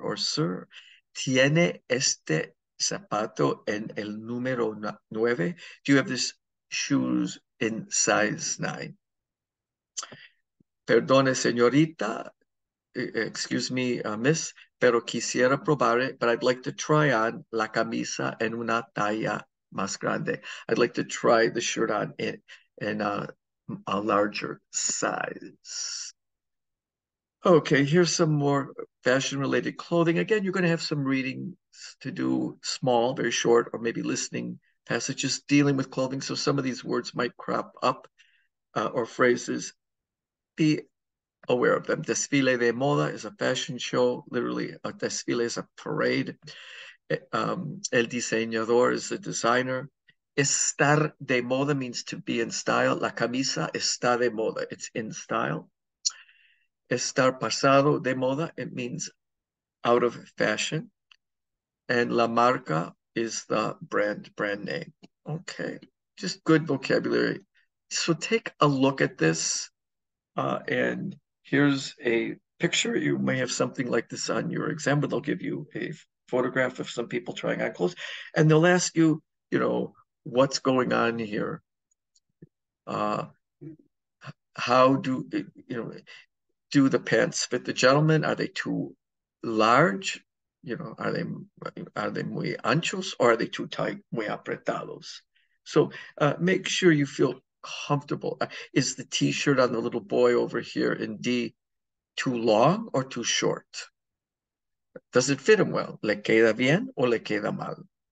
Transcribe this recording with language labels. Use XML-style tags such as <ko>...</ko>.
<es>or Sir, ¿tiene este zapato en el número 9?</es> <en>Do you have this shoes in size 9?</en> <es>Perdone, señorita,</es> <en>excuse me, miss,</en> <es>pero quisiera probar</es> <en>it, but I'd like to try on</en> <es>la camisa en una talla más grande.</es> <en>I'd like to try the shirt on in a larger size. Okay, here's some more fashion-related clothing. Again, you're going to have some readings to do, small, very short, or maybe listening passages dealing with clothing. So some of these words might crop up or phrases. Be aware of them. Desfile de moda is a fashion show. Literally, a desfile is a parade. El diseñador is a designer. Estar de moda means to be in style.</en> <es>La camisa está de moda.</es> <en>It's in style. Estar pasado de moda, it means out of fashion. And la marca is the brand name. Okay, just good vocabulary. So take a look at this. And here's a picture. You may have something like this on your exam, but they'll give you a photograph of some people trying on clothes. And they'll ask you, what's going on here? How do the pants fit the gentleman? Are they too large? Are they muy anchos, or are they too tight, muy apretados? So make sure you feel comfortable. Is the t-shirt on the little boy over here in D too long or too short? Does it fit him well?</en> <es>¿Le queda bien o le queda mal?</es>